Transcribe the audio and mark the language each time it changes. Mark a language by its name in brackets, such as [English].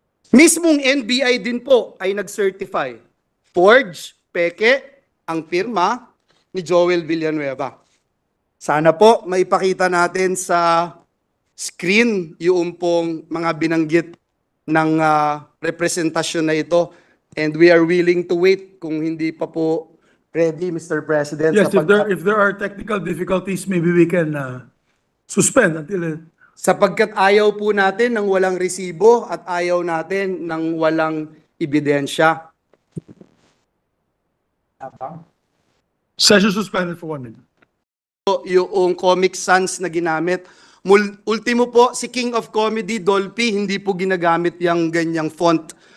[Filipino] Mismong NBI din po ay nag-certify. Forge, peke, ang pirma ni Joel Villanueva. Sana po maipakita natin sa screen yung pong mga binanggit ng representasyon na ito. [English] And we are willing to wait [Filipino] kung hindi pa po [English] ready, Mr. President. Yes, if there are technical difficulties, maybe we can suspend until... [Filipino] Sapagkat ayaw po natin ng walang resibo at ayaw natin ng walang ebidensya. [English] Session suspended for 1 minute. [Filipino] Yung Comic Sans na ginamit. Ultimo po, si King of Comedy, Dolphy, hindi po ginagamit yung ganyang font.